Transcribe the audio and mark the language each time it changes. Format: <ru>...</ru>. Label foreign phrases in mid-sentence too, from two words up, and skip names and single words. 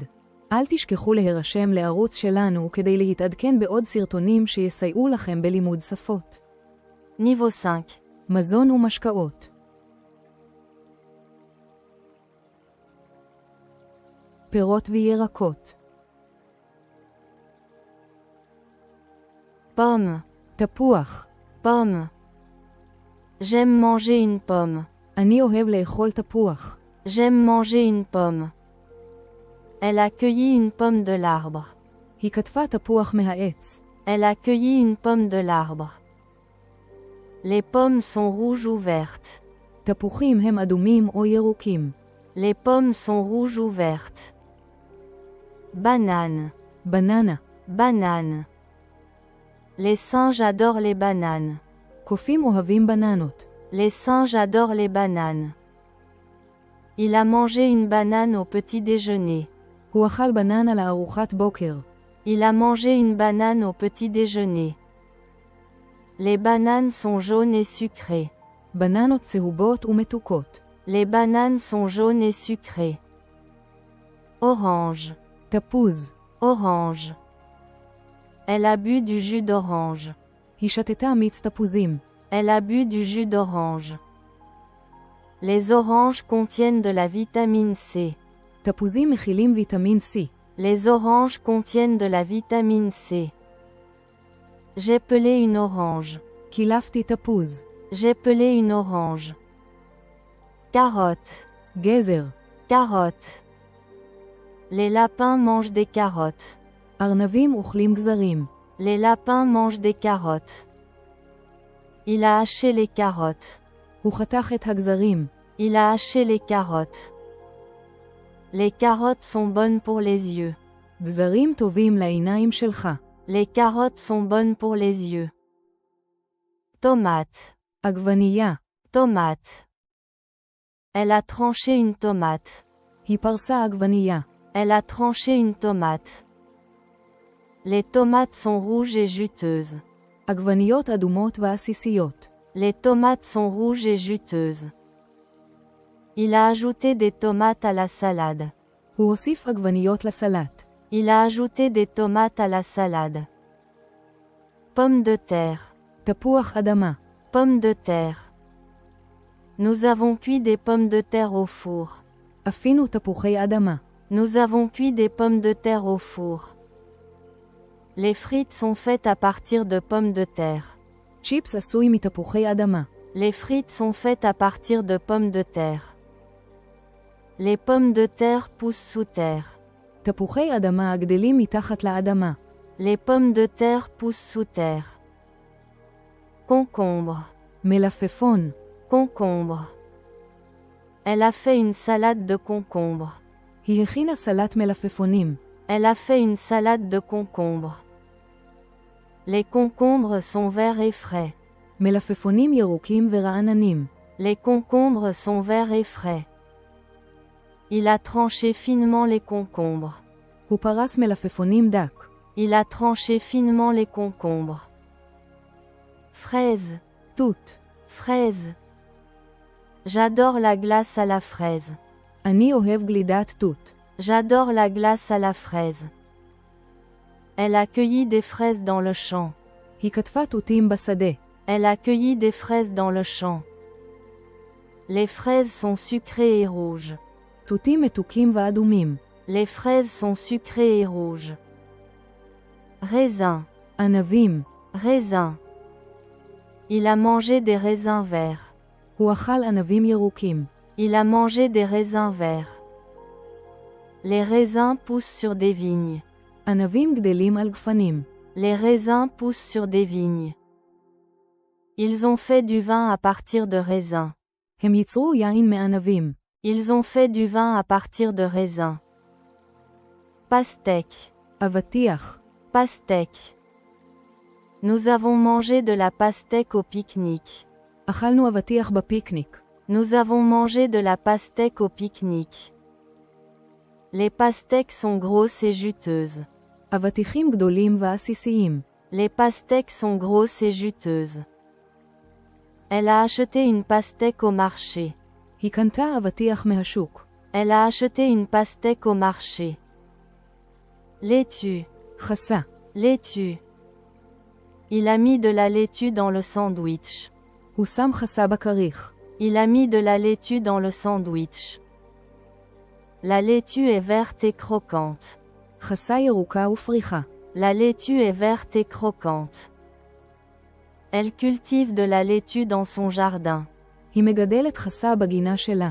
<he>אל תשכחו להירשם לערוץ שלנו כדי להתעדכן בעוד סרטונים שיסייעו לכם בלימוד שפות.</he> <fr>Niveau 5.</fr> <he>מזון ומשקאות. פירות וירקות.</he> <fr>Pomme.</fr> <he>תפוח.</he> <fr>Pomme. J'aime manger une pomme.</fr> <he>אני אוהב לאכול תפוח.</he> <fr>J'aime manger une pomme. Elle a cueilli une pomme de l'arbre.</fr> <he>היא כתבה תפוח מהעץ.</he> <fr>Elle a cueilli une pomme de l'arbre. Les pommes sont rouges ou vertes.</fr> <he>תפוחים הם אדומים או ירוקים.</he> <fr>Les pommes sont rouges ou vertes. Banane.</fr> <he>בננה.</he> <fr>Banane. Les singes adorent les bananes.</fr> <he>קופים אוהבים בננות.</he> <fr>Les singes adorent les bananes. Il a mangé une banane au petit déjeuner.</fr> <he>הוא אכל בננה לארוחת בוקר.</he> <fr>Il a mangé une banane au petit déjeuner. Les bananes sont jaunes et sucrées.</fr> <he>בננות צהובות ומתוקות.</he> <fr>Les bananes sont jaunes et sucrées. Orange.</fr> <he>תפוז.</he> <fr>Orange. Elle a bu du jus d'orange.</fr> <he>היא שתתה מיץ תפוזים.</he> <fr>Elle a bu du jus d'orange. Les oranges contiennent de la vitamine C.</fr> <he>תפוזים מכילים ויטמין C.</he> <fr>Les oranges contiennent de la vitamine C. J'ai pelé une orange.</fr> <he>קילפתי תפוז.</he> <fr>J'ai pelé une orange. Carotte.</fr> <he>גזר.</he> <fr>Carotte. Les lapins mangent des carottes.</fr> <he>ארנבים אוכלים גזרים.</he> <fr>Les lapins mangent des carottes. Il a haché les carottes.</fr> <he>הוא חתך את הגזרים.</he> <fr>Il a haché les carottes. Les carottes sont bonnes pour les yeux.</fr> <he>גזרים טובים לעיניים שלך.</he> <fr>Les carottes sont bonnes pour les yeux. Tomate.</fr> <he>עגבנייה.</he> <fr>Tomate. Elle a tranché une tomate.</fr> <he>היא פרסה עגבנייה.</he> <fr>Elle a tranché une tomate. Les tomates sont rouges et juteuses.</fr> <he>עגבניות אדומות ועסיסיות.</he> <fr>Les tomates sont rouges et juteuses. Il a ajouté des tomates à la salade.</fr> <he>הוא הוסיף עגבניות לסלט.</he> <fr>Il a ajouté des tomates à la salade. Pommes de terre.</fr> <he>תפוח אדמה.</he> <fr>Pommes de terre. Nous avons cuit des pommes de terre au four.</fr> <he>אפינו תפוחי אדמה.</he> <fr>Nous avons cuit des pommes de terre au four. Les frites sont faites à partir de pommes de terre.</fr> <he>צ'יפס עשוי מתפוחי אדמה.</he> <fr>Les frites sont faites à partir de pommes de terre. Les pommes de terre poussent sous terre.</fr> <he>תפוחי אדמה הגדלים מתחת לאדמה.</he> <fr>Les pommes de terre poussent sous terre. Concombre.</fr> <he>מלפפון.</he> <fr>Concombre. Elle a fait une salade de concombre.</fr> <he>היא הכינה סלט מלפפונים.</he> <fr>Elle a fait une salade de concombre. Les concombres sont verts et frais.</fr> <he>מלפפונים ירוקים ורעננים.</he> <fr>Les concombres sont verts et frais. Il a tranché finement les concombres.</fr> <he>הוא פרס מלפפונים דק.</he> <fr>Il a tranché finement les concombres. Fraise.</fr> <he>תות.</he> <fr>Fraise. J'adore la glace à la fraise.</fr> <he>אני אוהב גלידת תות.</he> <fr>J'adore la glace à la fraise. Elle a cueilli des fraises dans le champ.</fr> <he>היא כתבה תותים בשדה.</he> <fr>Elle a cueilli des fraises dans le champ. Les fraises sont sucrées et rouges.</fr> <he>תותים מתוקים ואדומים.</he> <fr>Les fraises sont sucrées et rouges. Raisin.</fr> <he>ענבים.</he> <fr>Raisin. Il a mangé des raisins verts.</fr> <he>הוא אכל ענבים ירוקים.</he> <fr>Il a mangé des raisins verts. Les raisins poussent sur des vignes.</fr> <he>ענבים גדלים על גפנים.</he> <fr>Les raisins poussent sur des vignes. Ils ont fait du vin à partir de raisins.</fr> <he>הם ייצרו יין מענבים.</he> <fr>Ils ont fait du vin à partir de raisins. Pastèque.</fr> <he>אבטיח.</he> <fr>Pastèque. Nous avons mangé de la pastèque au pique-nique.</fr> <he>אכלנו אבטיח בפיקניק.</he> <fr>Nous avons mangé de la pastèque au pique-nique. Les pastèques sont grosses et juteuses.</fr> <he>אבטיחים גדולים ועסיסיים.</he> <fr>Les pastèques sont grosses et juteuses. Elle a acheté une pastèque au marché.</fr> <he>היא קנתה אבטיח מהשוק.</he> <fr>Elle a acheté une pastèque au marché. Laitue.</fr> <he>חסה.</he> <fr>Laitue. Il a mis de la laitue dans le sandwich.</fr> <he>הוא שם חסה בכריך.</he> <fr>Il a mis de la laitue dans le sandwich. La laitue est verte et croquante.</fr> <he>חסה ירוקה ופריחה.</he> <fr>La laitue est verte et croquante. Elle cultive de la laitue dans son jardin.</fr> <he>היא מגדלת חסה בגינה שלה.</he>